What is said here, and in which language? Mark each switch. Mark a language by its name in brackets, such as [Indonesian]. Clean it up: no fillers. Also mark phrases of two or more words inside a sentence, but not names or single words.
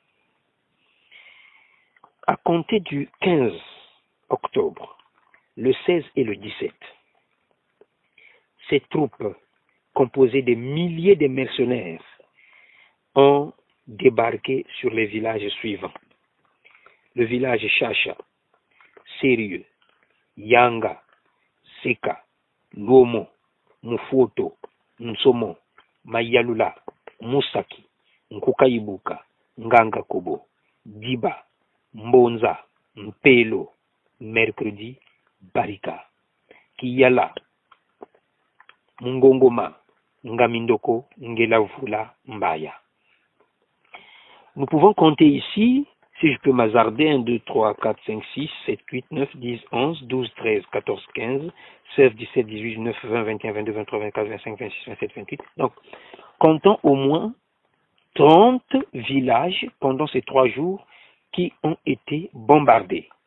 [French] À compter du 15 octobre, le 16 et le 17, ces troupes composées de milliers de mercenaires ont débarqué sur les villages suivants. Le village Chacha, Sérieux, Yanga, Seka, Lomo, Mufoto, Nsomo, Mayalula, Musaki, Nkukaibuka, Nganga Kobo, Diba, Mbonza, Mpelo, Mercredi, Barika, Kiyala, Mungongoma, Ngamindoko, Ngelavula, Mbaya. Nous pouvons compter ici, si je peux m'hasarder, 1, 2, 3, 4, 5, 6, 7, 8, 9, 10, 11, 12, 13, 14, 15, 16, 17, 18, 19, 20, 21, 22, 23, 24, 25, 26, 27, 28. Donc, comptons au moins 30 villages pendant ces 3 jours qui ont été bombardés.